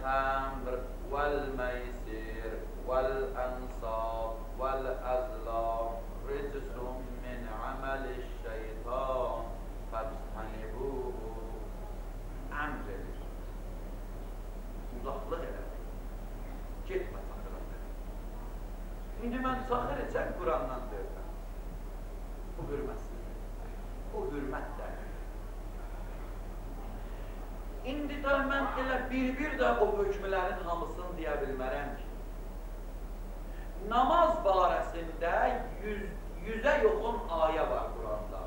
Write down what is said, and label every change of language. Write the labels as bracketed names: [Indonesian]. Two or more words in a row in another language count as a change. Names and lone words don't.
[Arabic] الخمر والميسر والأنصاب والأزلام رجس من عمل الشيطان فاجتنبوه. [Azerbaijani] Əmr edir. Uzaqlıq elədir. Getmə çaxıra. İndi mən çaxır içən Qurandan deyirəm. Bu hürmətsizdir. Bu hürmət dəlir. İndi də mən elə bir də o hökmlərin hamısını deyə bilmərəm ki, namaz barəsində 100-ə yoxun ayə var Quranda.